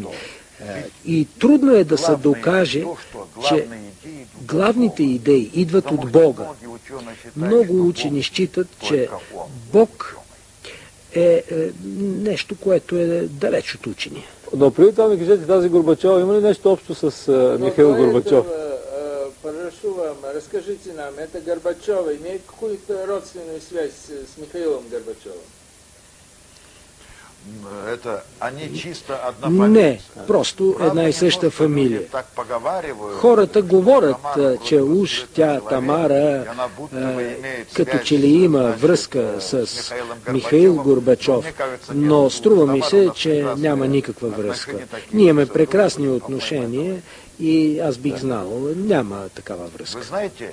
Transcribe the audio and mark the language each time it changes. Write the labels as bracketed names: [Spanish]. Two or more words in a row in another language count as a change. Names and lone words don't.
[Bulgarian] И трудно е да се докаже, че главните идеи идват от Бога. Много учени считат, че Бог е нещо, което е далеч от учения. Но преди това ми кажете, тази Горбачова има ли нещо общо с Михаил Горбачов? [Russian] Разкажите нам, это Горбачова имеет какую-то родственную связь с Михаилом Горбачевым? [Bulgarian] Не, просто една и съща фамилия. Хората говорят, че уж тя, Тамара, като че ли има връзка с Михаил Горбачов, но струва ми се, че няма никаква връзка. Ние имаме прекрасни отношения и аз бих знал, няма такава връзка.